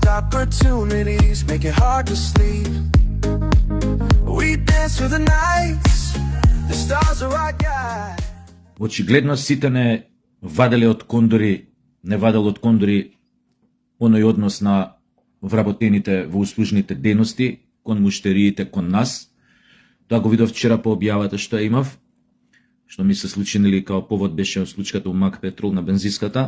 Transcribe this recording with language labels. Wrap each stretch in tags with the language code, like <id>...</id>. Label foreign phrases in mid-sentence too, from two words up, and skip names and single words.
<en>opportunities make it hard to sleep. We dance through the nights, the stars are our guide.</en> <mk>Очигледно сите не ваделе од кондори, не вадел од кондори оној однос на вработените во услужните дејности кон муштериите, кон нас. Тоа го видов вчера по објавата што ја имав, што ми се случи, нели, као повод беше случката во Мак Петрол на бензиската.</mk>